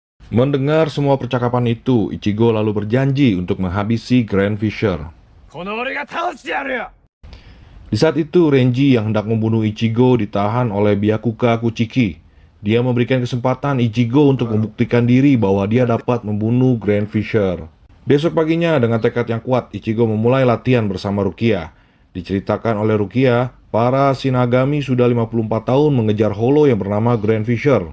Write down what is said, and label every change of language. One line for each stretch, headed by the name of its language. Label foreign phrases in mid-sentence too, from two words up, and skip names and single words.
Indonesian: Mendengar semua percakapan itu, Ichigo lalu berjanji untuk menghabisi Grand Fisher.
Japanese: この俺が倒してやるよ。
Indonesian: Di saat itu, Renji yang hendak membunuh Ichigo ditahan oleh Byakuga Kuchiki. Dia memberikan kesempatan Ichigo untuk membuktikan diri bahwa dia dapat membunuh Grand Fisher. Besok paginya, dengan tekad yang kuat, Ichigo memulai latihan bersama Rukia. Diceritakan oleh Rukia, para Shinigami sudah 54 tahun mengejar Hollow yang bernama Grand Fisher.